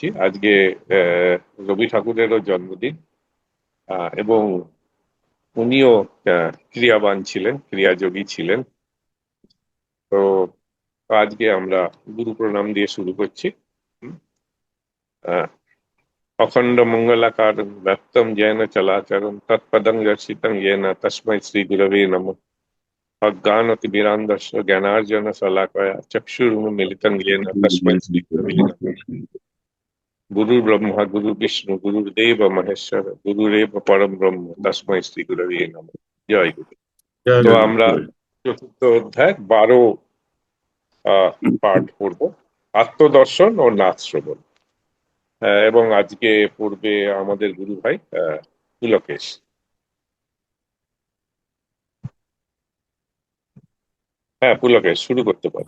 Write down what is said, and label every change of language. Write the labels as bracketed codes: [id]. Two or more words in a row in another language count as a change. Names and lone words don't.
[bn] আজকে আহ, রবি ঠাকুরেরও জন্মদিন, এবং উনিও ক্রিয়াবান ছিলেন, ক্রিয়াযোগী ছিলেন। তো আজকে আমরা গুরু প্রণাম দিয়ে শুরু করছি। [sa] হুম, আহ, অখণ্ড মঙ্গলাকারং ব্যক্তম যেন চলাচরম তৎপদং দর্শিতং येन তস্मै শ্রী গুরবে নমঃ। অজ্ঞানতিমিরান্ধস্য জ্ঞানার্জන শলাকয়া চক্ষুरुन्मीलितं येन तस्मै श्री गुरवे नमः। गुरु ब्रह्मा गुरु विष्णु गुरुदेव महेश्वर गुरुरेव परम ब्रह्म तस्मै श्री गुरवे नमः। [bn] জয় গুরু। তো আমরা চতুর্থ অধ্যায় 12 পাঠ পড়ব, আত্মদর্শন ও নাথ শ্রবণ। এবং আজকে পড়বে আমাদের গুরু ভাই পুলকেশ। হ্যাঁ পুলকেশ, শুরু করতে পারো।